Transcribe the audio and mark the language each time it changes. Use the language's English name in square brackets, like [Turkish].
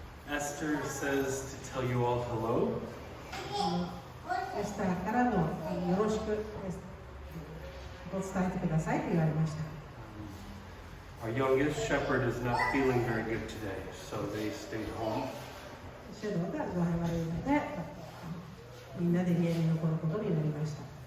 [English] Esther says to tell you all hello. [Japanese] エスターからのよろしくお伝えてくださいと言われました。 [English] Our youngest shepherd is not feeling very good today, so they stayed home. [Japanese] シェドウが具合悪いので、みんなで家に残ることになりました。